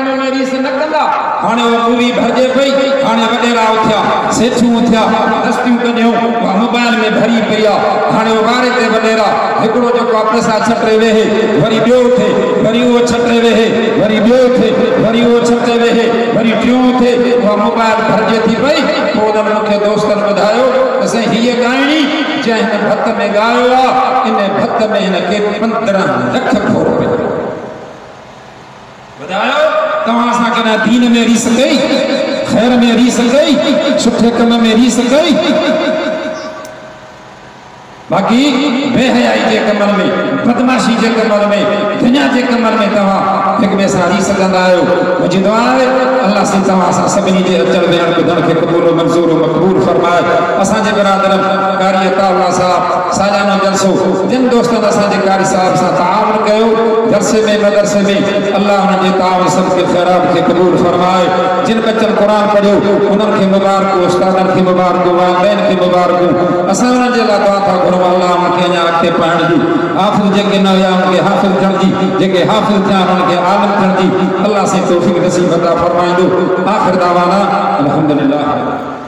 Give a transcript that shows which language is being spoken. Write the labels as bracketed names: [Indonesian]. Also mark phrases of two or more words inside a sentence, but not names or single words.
[Sindhi] में रीस न कंदा हाणे उहा मूवी भरिजे पई हाणे वॾेरा उथिया सेठियूं उथिया दस्तियूं कढियूं उहा मोबाइल में भरी पई आहे हाणे उहो वारे ते वॾेरा हिकिड़ो जेको पैसा छटे वेहे वरी ॿियो थिए वरी उहो छटे वेहे वरी ॿियो थिए वरी उहो छटे वेहे वरी टियों थिए उहा मोबाइल भरिजे थी पई पोइ उन्हनि मूंखे दोस्तनि ॿुधायो त साईं हीअ ॻाइणी जंहिं हिन भत में ॻायो आहे इन भत में हिनखे 15 लख खो रुपया ॿुधायो तव्हां सां कॾहिं दीन में रीस कई ख़ैर में रीस कई सुठे कम में रीस कई बाक़ी बेहयाई के कमल में बदमाशी के कमल में दुनिया के कमल में तव्हां एक ॿिए सां रीस कंदा आहियो मुंहिंजी दुआ आहे अल्लाह से तव्हां सां सभिनी जे अचण वेहण ॿुधण खे क़बूल मंज़ूर मक़बूल फरमाए असांजे बिरादर कारी अताउल्लाह साहब सालानो जलसो जिन दोस्तनि असांजे कारी साहब सां ताउन कयो जलसे में मदरसे में अल्लाह उन्हनि जे ताउन सबके ख़ैरात खे क़बूल फरमाए जिन बच्चनि क़ुरान पढ़ियो उन्हनि खे मुबारकूं उस्तादनि खे मुबारकूं वालिदैन खे मुबारकूं असां उन्हनि जे लाइ दुआ था घुरूं अल्लाह उनखे अञा अॻिते पढ़ण जी हाफ़िज़ जेके न हुया उनखे हाफ़िज़ थियण जी जेके हाफ़िज़ थिया उनखे आलिम थियण जी अल्लाह से तौफ़ीक़ नसीब अता फरमाईंदो [Arabic] آخر دعوانا الحمد لله.